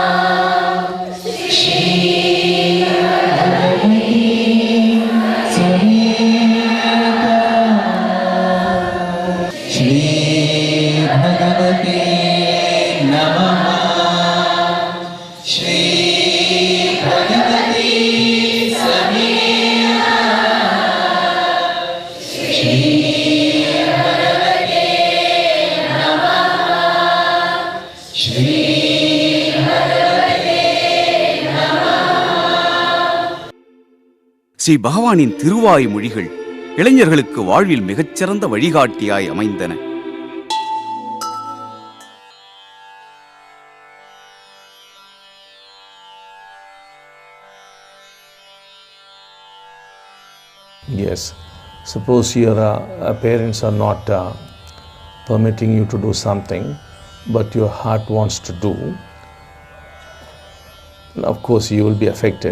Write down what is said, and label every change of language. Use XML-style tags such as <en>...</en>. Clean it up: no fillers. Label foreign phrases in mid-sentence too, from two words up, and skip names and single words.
<sa>श्री भगवती संहिता श्री भगवती नमः श्री भगवती संहिता श्री भगवती नमः श्री भगवती नमः.</sa> <ta>ஸ்ரீ பகவானின் திருவாய் மொழிகள் இளைஞர்களுக்கு வாழ்வில் மிகச்சிறந்த வழிகாட்டியாய் அமைந்தன.</ta> <en>Yes, suppose your parents are not permitting you to do something, but your heart wants to do, of course you will be affected.</en>